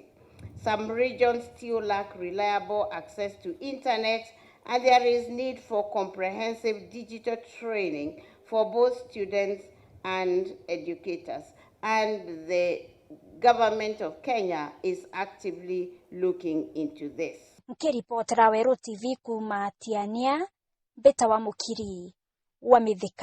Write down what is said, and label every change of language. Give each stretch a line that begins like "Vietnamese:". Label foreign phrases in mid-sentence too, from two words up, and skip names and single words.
English: Some regions still lack reliable access to internet, and there is need for comprehensive digital training for both students and educators. And the government of Kenya is actively looking into this.
Meru: Mkiripotera Weru TV kuma Tiania, Beta wa Mukiri wa Mithika.